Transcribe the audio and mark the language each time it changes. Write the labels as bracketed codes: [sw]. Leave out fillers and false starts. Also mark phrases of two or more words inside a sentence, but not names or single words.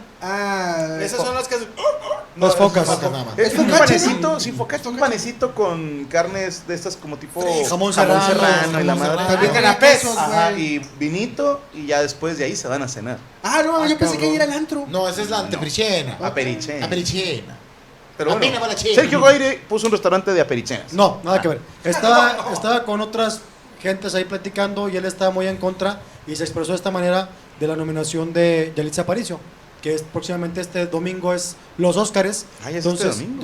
[es] Esas son las que. Las focas. Focas nada más. Es un focaccia, panecito, ¿no? sí, focaccia, un panecito con carnes de estas como tipo Jamón serrano, y la jamón madre. serrano. También canapés. quesos, Ajá, güey. y vinito y ya después de ahí se van a cenar. Ah, no, yo pensé cabrón. que ir al antro. No, esa es la anteperichena. Aperiche. Aperichena. Pero bueno, Apenas va la chela. Sergio Goyre puso un restaurante de aperichenas. No, nada que ver. Estaba con otras gentes ahí platicando y él estaba muy en contra y se expresó de esta manera de la nominación de Yalitza Aparicio, que es próximamente este domingo es los Óscares. Ah, ya es este domingo.